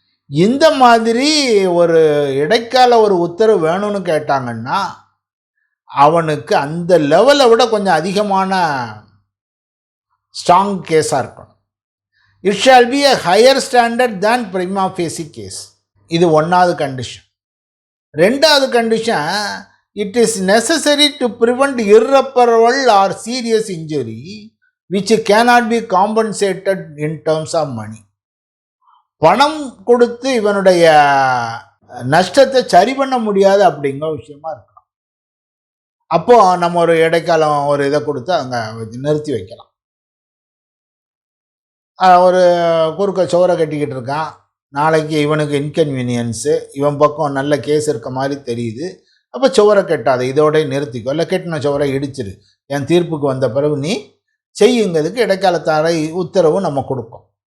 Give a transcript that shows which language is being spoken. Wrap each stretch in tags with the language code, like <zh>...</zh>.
<ta>இந்த மாதிரி ஒரு இடைக்கால ஒரு உத்தரவு வேணும்னு கேட்டாங்கன்னா அவனுக்கு அந்த லெவலை விட கொஞ்சம் அதிகமான ஸ்ட்ராங் கேஸாக இருக்கணும்.</ta> <en>It shall be a higher standard than prima facie case.</en> <ta>இது 1வது கண்டிஷன். 2வது condition,</ta> <en>it is necessary to prevent irreparable or serious injury which cannot be compensated in terms of money.</en> <ta>பணம் கொடுத்து இவனுடைய நஷ்டத்தை சரி பண்ண முடியாது அப்படிங்கிற விஷயமா இருக்கலாம். அப்போ நம்ம ஒரு இடைக்காலம் ஒரு இதை கொடுத்து அங்கே நிறுத்தி வைக்கலாம். ஒரு குறுக்க சோரை கட்டிக்கிட்டு இருக்கான், நாளைக்கு இவனுக்கு இன்கன்வீனியன்ஸு, இவன் பக்கம் நல்ல கேஸ் இருக்க மாதிரி தெரியுது, அப்போ சுவரை கட்டாது, இதோட நிறுத்திக்கோ, இல்லை கெட்டின சுவரை இடிச்சிரு, என் தீர்ப்புக்கு வந்த பிறகு நீ செய்யுங்கிறதுக்கு இடைக்காலத்தாரை உத்தரவு நம்ம கொடுப்போம்.</ta>